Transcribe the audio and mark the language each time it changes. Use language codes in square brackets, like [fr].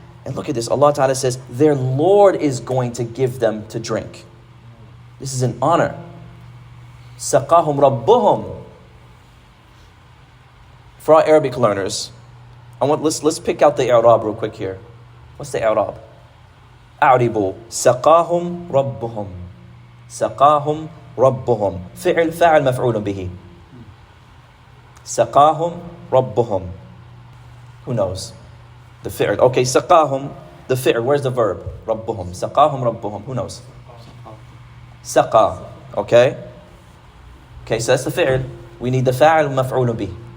[en] And look at this, Allah Ta'ala says, their Lord is going to give them to drink. This is an honor. [ar] سَقَّاهُمْ رَبُّهُمْ. [en] For our Arabic learners, let's pick out the i'rab real quick here. What's the i'rab? [ar] أعربوا سقاهم ربهم سقاهم ربهم فعل مفعول به سقاهم ربهم. [en] Who knows? The fi'l. Okay, سقاهم, the fi'l. Where's the verb? [ar] ربهم. سقاهم ربهم. [en] Who knows? سقا. Okay? Okay, so that's the fi'l. We need the fa'il مفعول به.